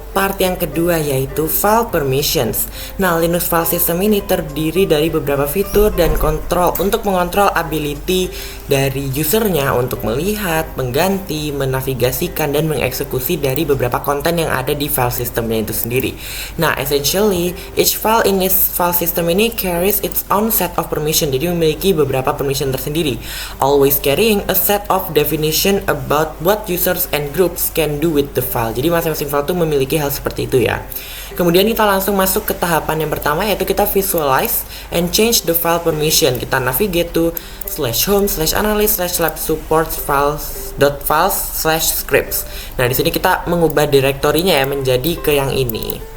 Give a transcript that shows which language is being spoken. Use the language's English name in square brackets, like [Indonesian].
[Indonesian] part yang kedua yaitu file permissions. Nah, Linux file system ini terdiri dari beberapa fitur dan kontrol untuk mengontrol ability dari usernya untuk melihat, mengganti, menavigasikan, dan mengeksekusi dari beberapa konten yang ada di file systemnya itu sendiri. [English] Nah, essentially, each file in this file system ini carries its own set of permission, [Indonesian] jadi memiliki beberapa permission tersendiri, [English] always carrying a set of definition about what users and groups can do with the file. [Indonesian] Jadi masing-masing file itu memiliki hal seperti itu ya. Kemudian kita langsung masuk ke tahapan yang pertama, yaitu kita [English] visualize and change the file permission. [Indonesian] Kita [English] navigate to /home/analyst/support/files.files/scripts. [Indonesian] Nah, di sini kita mengubah direktorinya ya menjadi ke yang ini.